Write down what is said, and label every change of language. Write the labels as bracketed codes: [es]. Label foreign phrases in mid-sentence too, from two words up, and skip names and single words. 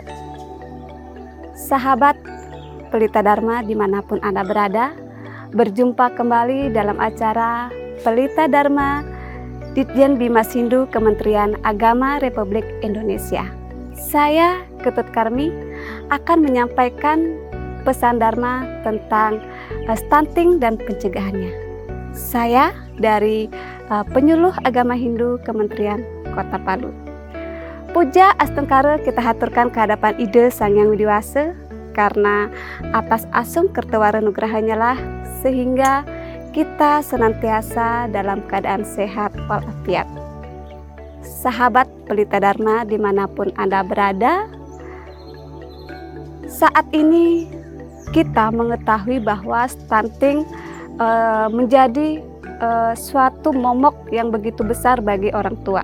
[id] Sahabat Pelita Dharma dimanapun Anda berada, berjumpa kembali dalam acara Pelita Dharma Ditjen Bimas Hindu Kementerian Agama Republik Indonesia. Saya Ketut Karmi akan menyampaikan pesan Dharma tentang stunting dan pencegahannya. Saya dari Penyuluh Agama Hindu Kementerian Kota Palu. Puja Astengkara kita haturkan kehadapan Ida Sang Yang Widiwasa, karena atas asung kertawara nugrahanya lah sehingga kita senantiasa dalam keadaan sehat walafiat. Sahabat Pelita Dharma dimanapun Anda berada, saat ini kita mengetahui bahwa stunting menjadi suatu momok yang begitu besar bagi orang tua.